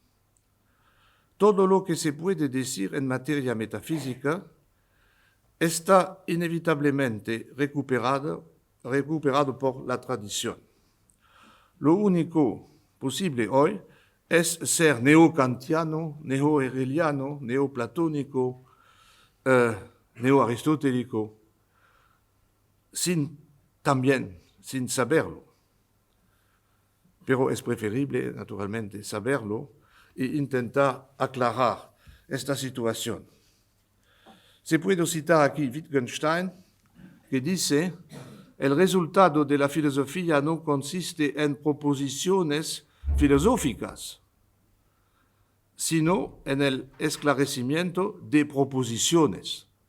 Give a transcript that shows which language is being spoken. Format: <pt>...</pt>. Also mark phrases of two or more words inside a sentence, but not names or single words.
<es>Todo lo que se puede decir en materia metafísica está inevitablemente recuperado por la tradición. Lo único posible hoy es ser neokantiano, neohegeliano, neoplatónico, neoaristotélico, sin saberlo. Pero es preferible, naturalmente, saberlo e intentar aclarar esta situación. Se puede citar aquí Wittgenstein, que dice: el resultado de la filosofía no consiste en proposiciones filosóficas, sino en el esclarecimiento de proposiciones.</es>